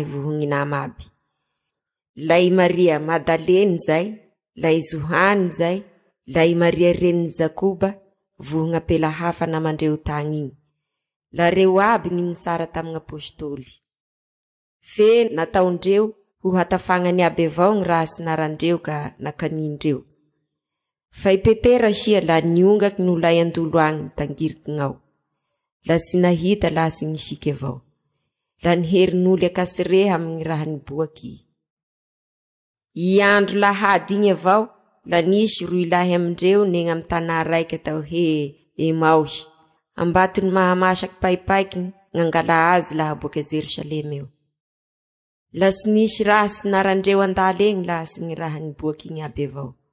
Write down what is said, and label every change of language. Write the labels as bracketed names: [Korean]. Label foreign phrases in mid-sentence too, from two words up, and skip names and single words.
[Malagasy] vohony nama aby lay Maria Madaleny zay lay Johany zay lay Maria reniny Jakoba vohony apela hafa namandreo tagny igny la reo aby ny nisara tamin'ny apôstôly fe nataondreo ho hatafagna aby avao ny raha sinarandreo ka nakanindreo fa i Petera sia la niongaky no lay andolo agny tangiriky gnao la sy nahita la sy nisiky avao la niherin'olo akasireha amin'ny raha niboaky i andro lahady igny avao la nisy roy lahy amindreo neny amy tanà raiky atao he Emaosy ambatony mahamasaky paipaiky ngangala azy laha boaka Jerusalema eo la sy nisy raha sinarandreo andala egny la sy ny raha niboaky igny aby avao